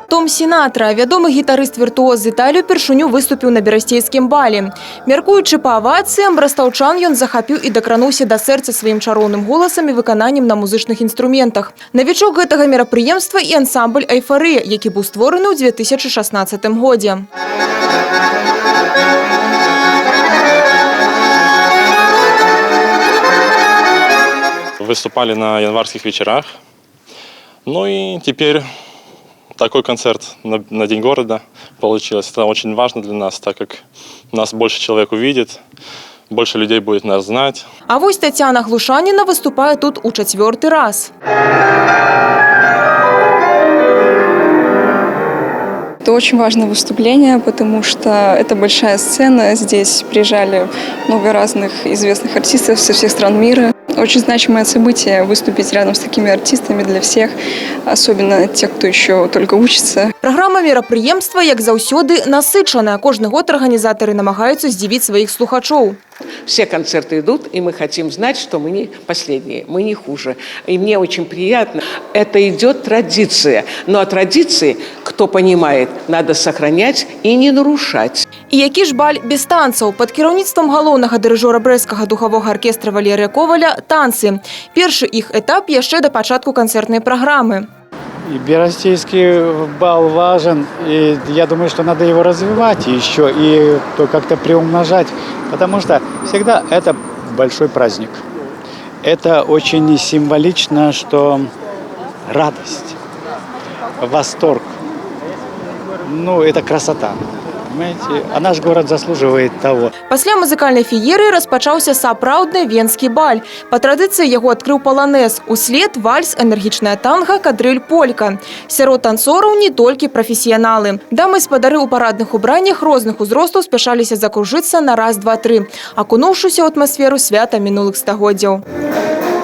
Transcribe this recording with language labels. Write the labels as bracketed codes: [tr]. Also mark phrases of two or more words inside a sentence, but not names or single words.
[be] Сінатра, вядомы гітарыст-віртуоз з Італіі, упершыню выступіў на берасцейскім бале. Мяркуючы па авацыям, брастаўчан ён захапіў і дакрануўся да сэрца сваім чароўным голасам і выкананнем на музычных інструментах. Навічок гэтага мерапрыемства і ансамбль «Эйфарыя», які быў створаны ў 2016 годзе. [ru] Выступали на январских вечерах. Ну и теперь такой концерт на День города получилось. Это очень важно для нас, так как нас больше человек увидит, больше людей будет нас знать. [be] А вось Тетяна Глушаніна выступае тут у 4-й раз. [ru] Это очень важное выступление, потому что это большая сцена. Здесь приезжали много разных известных артистов со всех стран мира. Очень значимое событие выступить рядом с такими артистами для всех, особенно тех, кто еще только учится. [be] Праграма мерапрыемства, як заўсёды, насычаная. Кожны год арганізатары намагаюцца здзівіць сваіх слухачоў. [ru] Все концерты идут, и мы хотим знать, что мы не последние, мы не хуже. И мне очень приятно. Это идет традиция. Но о традиции, кто понимает, надо сохранять и не нарушать. [be] І які ж баль без танцаў? Пад кіраўніцтвам галоўнага дырыжора брэсцкага духавога аркестра Валерія Коваля танцы. Першы іх этап яшчэ да пачатку канцэртнай праграмы. [ru] И берастейский бал важен, и я думаю, что надо его развивать еще и как-то приумножать, потому что всегда это большой праздник. Это очень символично, что радость, восторг, это красота. Понимаете? А наш город заслуживает того. [be] Пасля музыкальнай феерыі распачаўся сапраўдны венскі баль. Па традыцыі яго адкрыў паланэз. Услед вальс, энергічная танга, кадрыль, полька. Сярод танцораў не толькі прафесіяналы. Дамы-спадары ў парадных убраннях розных узростаў спяшаліся закружыцца на раз, два, тры, акунуўшыся ў атмасферу свята мінулых стагоддзяў.